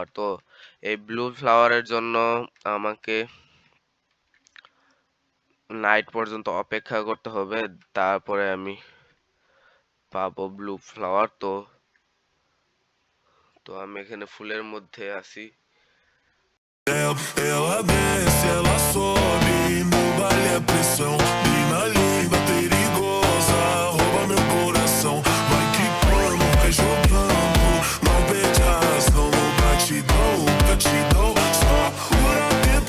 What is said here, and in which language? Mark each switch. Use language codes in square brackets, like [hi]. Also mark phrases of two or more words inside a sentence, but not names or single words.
[bn] তো এই [en] blue flower-er [bn] জন্য আমাকে নাইট পর্যন্ত অপেক্ষা করতে হবে, তারপরে আমি পাবো [en] blue flower. [bn] তো তো আমি এখানে ফুলের মধ্যে আছি। [pt] Ela desce, ela sobe, no baile é pressão. Mina linda, perigosa, rouba meu coração. Vai quicando, vai jogando, não perde a razão. No batidão, batidão, só o rabito.